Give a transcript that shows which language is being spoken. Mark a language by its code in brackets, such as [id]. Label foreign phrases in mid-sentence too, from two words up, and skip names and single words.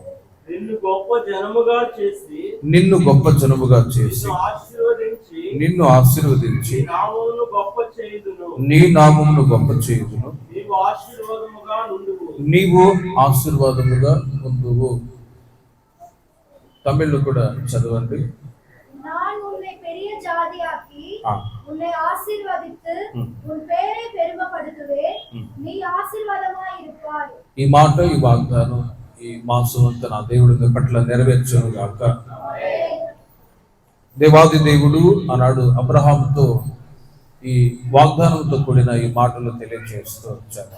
[te] నిన్ను గొప్ప జనముగా చేసి నిన్ను ఆశీర్వదించి నీ నామమును గొప్ప చేయుదును. నీవు ఆశీర్వాదముగా ఉండువు. తమిళ్లో కూడా చదవండి. [ta] நான் உன்னை பெரிய ஜாதியாக்கி உன்னை ஆசீர்வதித்து உன் பெயரை பெருமைப்படுத்துவேன். நீ ఆశీర్వాదమాయి இருப்பாய். [te] ఈ మాట, ఈ వాగ్దానం ఈ మాసమంతా నా దేవుడి పట్ల నెరవేర్చును గాక. దేవాది దేవుడు ఆనాడు అబ్రహాముతో ఈ వాగ్దానంతో కూడిన ఈ మాటలు తెలియజేస్తూ వచ్చాను.